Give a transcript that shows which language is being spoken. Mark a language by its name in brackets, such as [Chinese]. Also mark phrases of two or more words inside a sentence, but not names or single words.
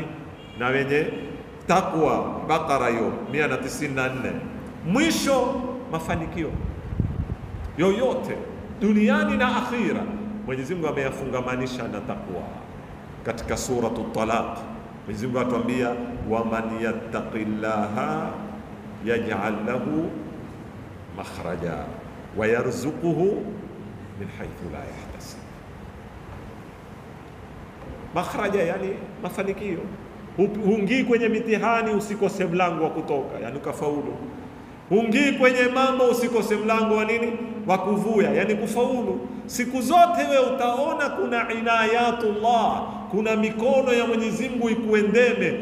[Swahili] Na wenye takwa. Baqara hiyo 194. Mwisho mafanikio yoyote duniani na akhira Mwenyezi Mungu ameyafungamanisha na takwa. Katika suratul Talaq Mwenyezi Mungu atuambia [Arabic] ومن يتق الله يجعل له مخرجا ويرزقه من حيث لا يحتسب. [Swahili] Makhraja yani mafanikio. Hungii kwenye mitihani usikose mlango wa kutoka, yani ukafaulu. Hungii kwenye mambo usikose mlango wa nini? Wa kuvuya, yani kufaulu. Siku zote we utaona kuna inayatullah, kuna mikono ya Mwenyezi Mungu ikuendeme.